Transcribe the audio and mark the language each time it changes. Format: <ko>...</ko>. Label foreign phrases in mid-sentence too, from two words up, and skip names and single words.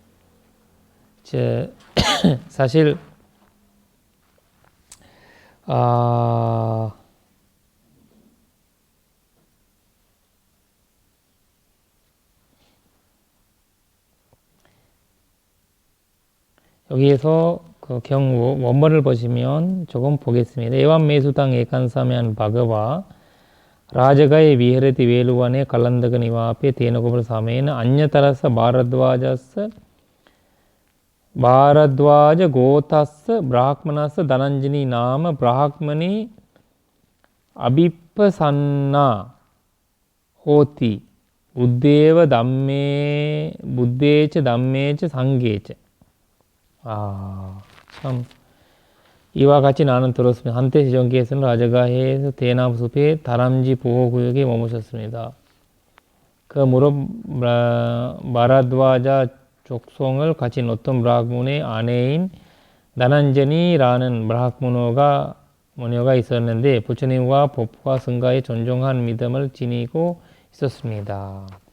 <ko>사실 여기에서 그 경우 원문을 보시면 조금 보겠습니다.</ko> <pi>एवं मे सुतं एकं समयं भगवा राजगय विहरति वेलुवने कलंदक निवापे तेनकुपर सामेन अन्यतरस भारद्वाज गोतस्स ब्राह्मणस्स धनंजनी नाम ब्राह्मणी अभिप्पसन्ना होति बुद्धेव धम्मे बुद्धेच धम्मेच संघेच.</pi> <ko>참 이와 같이 나는 들었습니다. 한때 세종께서는 라자가해에서 대나무 숲의 다람쥐 보호구역에 머무셨습니다. 그 무렵 마라드와자 족속을 가진 어떤 브라흐문의 아내인 나난제니라는 모녀가 있었는데 부처님과 법과 승가에 존중한 믿음을 지니고 있었습니다.</ko>